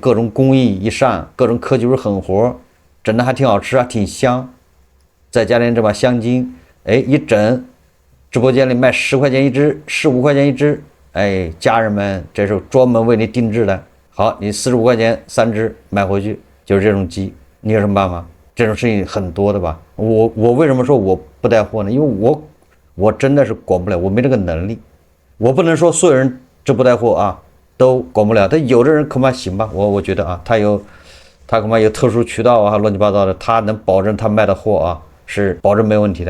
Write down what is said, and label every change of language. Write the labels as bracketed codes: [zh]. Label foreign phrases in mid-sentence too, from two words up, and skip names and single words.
[zh] 各種工藝一上，各種科技狠活，整的還挺好吃啊，挺香。再加點這把香精，一整，直播間裡賣10塊錢一隻，15塊錢一隻，家人們，這是專門為你定制的。好，你45塊錢3隻買回去，就是這種雞，你有什麼辦法？這種事情很多的吧？我為什麼說我不帶貨呢？因為我真的是管不了，我沒這個能力，我不能說所有人這不帶貨啊都管不了，但有的人恐怕行吧，我覺得啊，他恐怕有特殊渠道啊，亂七八糟的，他能保證他賣的貨啊是保證沒問題的。